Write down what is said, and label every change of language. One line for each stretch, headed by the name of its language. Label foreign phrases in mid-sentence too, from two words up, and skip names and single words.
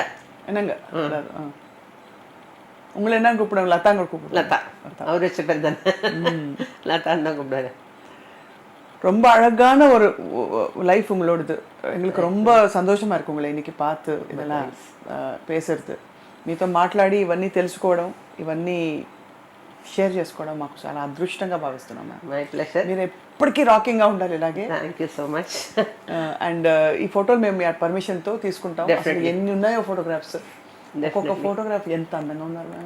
Tamil: என்னங்க உங்களை என்ன கூப்பிடுவாங்க? லதாங்க கூப்பிடுவாங்க. லதா, அவர் வச்ச பேர் தானே லதான்னு தான் கூப்பிடுவாரு. ரொம்ப அழகான ஒரு லைஃப் உங்களோடது. எங்களுக்கு ரொம்ப సంతోషமா இருக்கு உங்களை இன்னைக்கு பார்த்து இதெல்லாம் பேசுறது,
Telugu: మీతో మాట్లాడి ఇవన్నీ తెలుసుకోవడం, ఇవన్నీ షేర్ చేసుకోవడం మాకు చాలా అదృష్టంగా భావిస్తున్నాం.
English: My pleasure.
Telugu: మీరు ఎప్పటికీ రాకింగ్గా ఉండాలి ఇలాగే.
English: Thank you so much.
Telugu: అండ్ ఈ ఫోటోలు మేము మీ పర్మిషన్తో తీసుకుంటాం. అసలు ఎన్ని ఉన్నాయో ఫోటోగ్రాఫ్స్, ఒక్కొక్క ఫోటోగ్రాఫ్ ఎంత అందంగా ఉన్నారు మ్యామ్.